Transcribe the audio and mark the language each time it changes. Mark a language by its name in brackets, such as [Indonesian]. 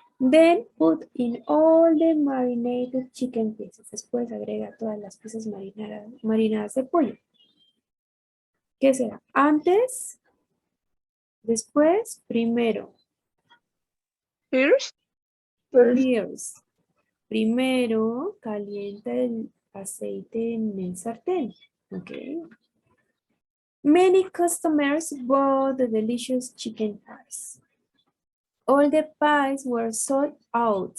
[English] Then put in all the marinated chicken pieces. [Spanish] Después agrega todas las piezas marinadas de pollo. ¿Qué será? Antes, después, primero. [English] First. First. [Spanish] Primero calienta el aceite en el sartén. Ok. [English] Many customers bought the delicious chicken pies. All the pies were sold out.